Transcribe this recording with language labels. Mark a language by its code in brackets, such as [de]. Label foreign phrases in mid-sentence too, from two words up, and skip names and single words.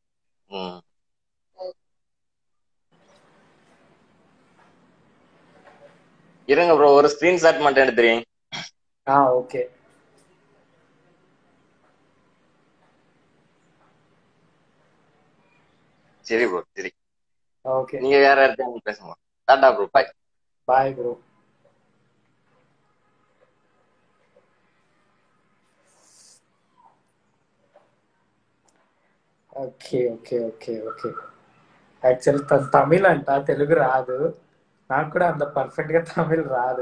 [ta] இருங்க ப்ரோ, ஒரு ஸ்கிரீன்ஷாட் மட்டும் எடுத்துறேன். ஓகே. சரி ப்ரோ, சரி. ஓகே, நீங்க வேற யார்கிட்டயும் பேசுங்க. [en] ta-ta bro, bye. bye bro. okay okay okay okay. [te] యాక్చువల్ తమిళ్ అంట, తెలుగు రాదు. నాకు కూడా అంత పర్ఫెక్ట్ గా తమిళ్ రాదు.